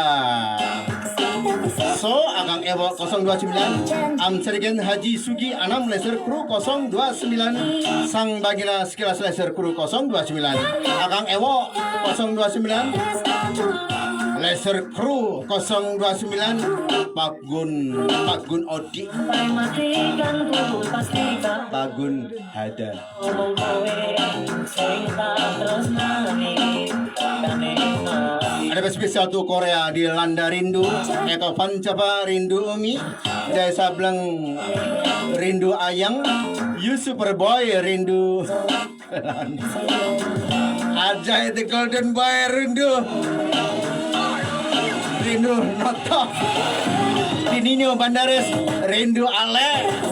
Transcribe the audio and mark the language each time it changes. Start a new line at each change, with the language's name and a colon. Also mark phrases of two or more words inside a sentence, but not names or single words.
Indonesian: So Akang Ewo 029 Am Serigen Haji Sugi Anam Laser Crew 029 Sang Baginda Sekilas Laser Crew 029 Akang Ewo 029 Laser Crew 029 Pak Gun Odi Pak Gun Hada Ada spesial tuh Korea di Landa Rindu Eko Pancapa Rindu Umi Jai Sableng Rindu Ayang You Superboy Rindu Ajay the Golden Boy Rindu Rindu Noto Dininyo Bandares Rindu Ale